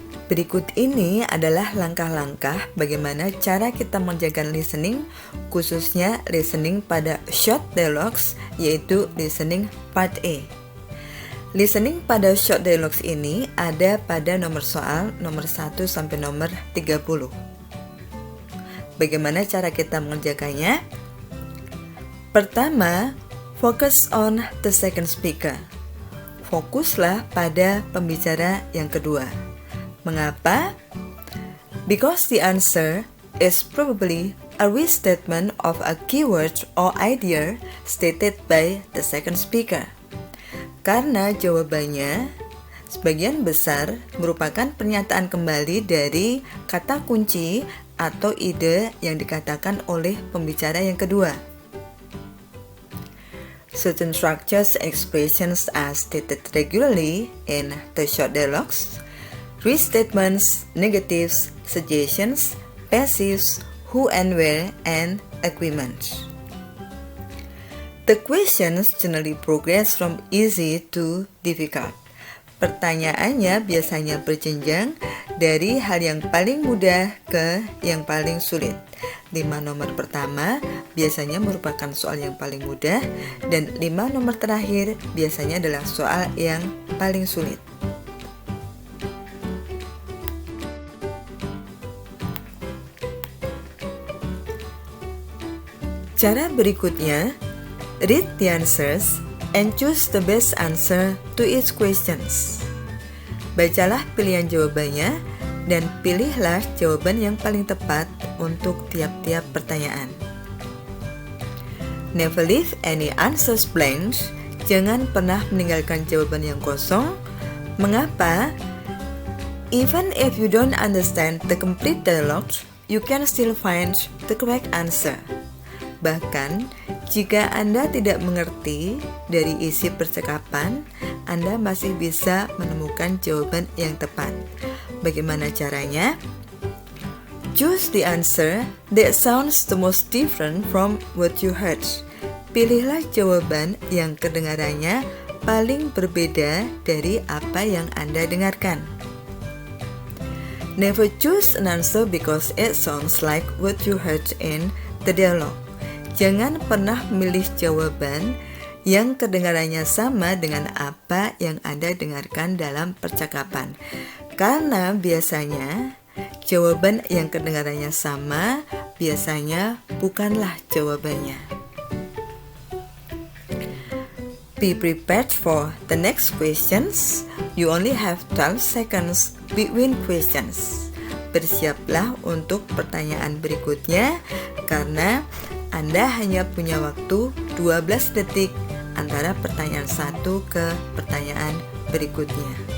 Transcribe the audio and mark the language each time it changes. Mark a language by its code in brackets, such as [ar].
[id] Berikut ini adalah langkah-langkah bagaimana cara kita mengerjakan listening, khususnya listening pada short dialogues, yaitu listening part A. Listening pada short dialogues ini ada pada nomor soal nomor 1 sampai nomor 30. Bagaimana cara kita mengerjakannya? Pertama, [en] focus on the second speaker. [id] Fokuslah pada pembicara yang kedua. Mengapa? [en] Because the answer is probably a restatement of a keyword or idea stated by the second speaker. [id] Karena jawabannya sebagian besar merupakan pernyataan kembali dari kata kunci atau ide yang dikatakan oleh pembicara yang kedua. [en] Certain structures and expressions are stated regularly in the short dialogues. Restatements, negatives, suggestions, passives, who and where, and agreements. The questions generally progress from easy to difficult. [id] Pertanyaannya biasanya berjenjang dari hal yang paling mudah ke yang paling sulit. 5 nomor pertama biasanya merupakan soal yang paling mudah, dan 5 nomor terakhir biasanya adalah soal yang paling sulit. Cara berikutnya, [en] read the answers and choose the best answer to each questions. [id] Bacalah pilihan jawabannya dan pilihlah jawaban yang paling tepat untuk tiap-tiap pertanyaan. [en] Never leave any answers blank. [id] Jangan pernah meninggalkan jawaban yang kosong. Mengapa? [en] Even if you don't understand the complete dialogue, you can still find the correct answer. [id] Bahkan, jika Anda tidak mengerti dari isi percakapan, Anda masih bisa menemukan jawaban yang tepat. Bagaimana caranya? [en] Choose the answer that sounds the most different from what you heard. [id] Pilihlah jawaban yang kedengarannya paling berbeda dari apa yang Anda dengarkan. [en] Never choose an answer because it sounds like what you heard in the dialogue. [id] Jangan pernah memilih jawaban yang kedengarannya sama dengan apa yang Anda dengarkan dalam percakapan. Karena biasanya jawaban yang kedengarannya sama biasanya bukanlah jawabannya. [en] Be prepared for the next questions. You only have 12 seconds between questions. [id] Bersiaplah untuk pertanyaan berikutnya karena Anda hanya punya waktu 12 detik antara pertanyaan satu ke pertanyaan berikutnya.